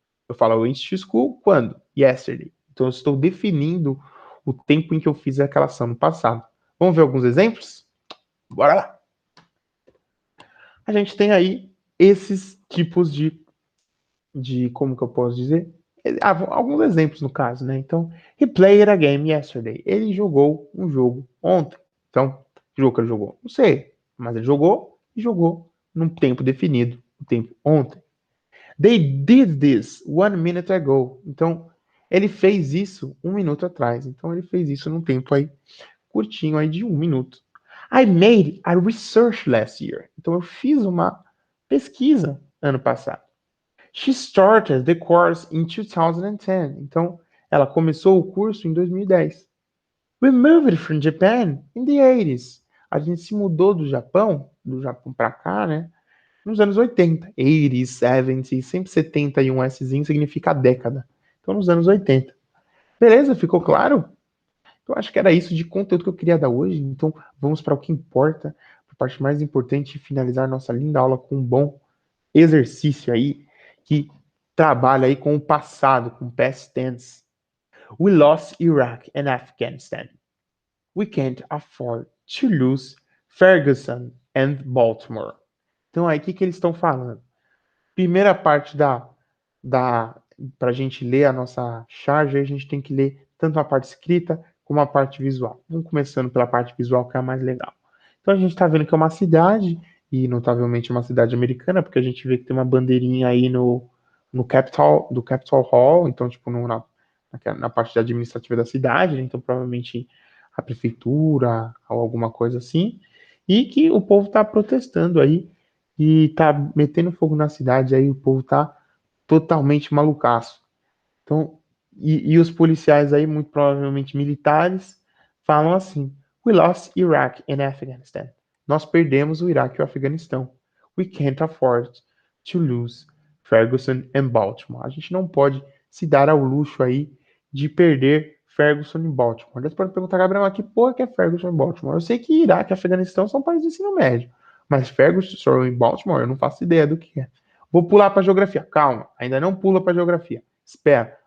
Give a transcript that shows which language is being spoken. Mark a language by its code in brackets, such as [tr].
[pt] Eu falo [en] I went to school [pt] quando? [en] Yesterday. [pt] Então, eu estou definindo o tempo em que eu fiz aquela ação no passado. Vamos ver alguns exemplos? Bora lá! A gente tem aí esses tipos de como que eu posso dizer? Alguns exemplos no caso, né? Então, [en] he played a game yesterday. [pt] Ele jogou um jogo ontem. Então, que jogo que ele jogou? Não sei, mas ele jogou e jogou num tempo definido, no tempo ontem. [en] They did this 1 minute ago. [pt] Então, ele fez isso 1 minuto atrás. Então, ele fez isso num tempo aí curtinho aí de 1 minuto. [en] I made a research last year. [pt] Então eu fiz uma pesquisa ano passado. [en] She started the course in 2010. [pt] Então ela começou o curso em 2010. [en] We moved from Japan in the 80s. [pt] A gente se mudou do Japão para cá, né? Nos anos 80. 80s, 70s, sempre 70 e um Szinho significa década. Então nos anos 80. Beleza? Ficou claro? Eu acho que era isso de conteúdo que eu queria dar hoje. Então, vamos para o que importa, a parte mais importante, finalizar nossa linda aula com um bom exercício aí, que trabalha aí com o passado, com past tense. [en] We lost Iraq and Afghanistan. We can't afford to lose Ferguson and Baltimore. [pt] Então, aí, o que eles estão falando? Primeira parte para a gente ler a nossa charge, a gente tem que ler tanto a parte escrita como a parte visual. Vamos começando pela parte visual, que é a mais legal. Então a gente está vendo que é uma cidade, e notavelmente uma cidade americana, porque a gente vê que tem uma bandeirinha aí no Capitol Hall, então tipo na parte administrativa da cidade, né? Então provavelmente a prefeitura ou alguma coisa assim, e que o povo está protestando aí e tá metendo fogo na cidade, aí o povo tá totalmente malucaço. Então, e os policiais aí, muito provavelmente militares, falam assim: [en] We lost Iraq and Afghanistan. [pt] Nós perdemos o Iraque e o Afeganistão. [en] We can't afford to lose Ferguson and Baltimore. [pt] A gente não pode se dar ao luxo aí de perder Ferguson e Baltimore. Eles podem perguntar, Gabriel, mas que porra que é Ferguson e Baltimore? Eu sei que Iraque e Afeganistão são países de ensino médio, mas Ferguson e Baltimore eu não faço ideia do que é. Vou pular para geografia. Calma, ainda não pula para geografia. Espera,